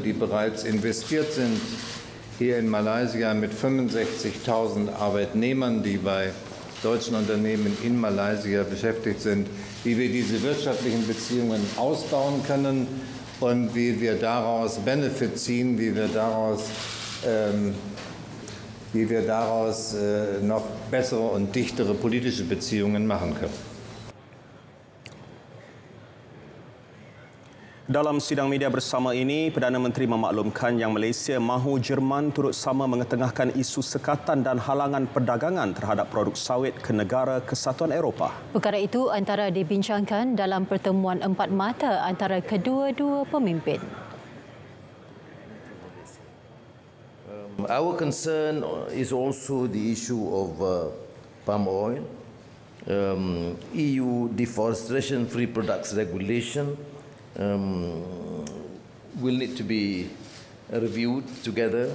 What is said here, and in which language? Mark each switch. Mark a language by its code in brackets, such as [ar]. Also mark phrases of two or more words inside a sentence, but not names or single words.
[de] die bereits investiert sind, hier in Malaysia mit 65.000 Arbeitnehmern, die bei deutschen Unternehmen in Malaysia beschäftigt sind, wie wir diese wirtschaftlichen Beziehungen ausbauen können und wie wir daraus Benefit ziehen, wie wir daraus noch bessere und dichtere politische Beziehungen machen können. [ms] Dalam sidang media bersama ini, Perdana Menteri memaklumkan yang Malaysia mahu Jerman turut sama mengetengahkan isu sekatan dan halangan perdagangan terhadap produk sawit ke negara Kesatuan Eropah. Perkara itu antara dibincangkan dalam pertemuan empat mata antara kedua-dua pemimpin. [en] Our concern is also the issue of palm oil, EU deforestation-free products regulation will need to be reviewed together.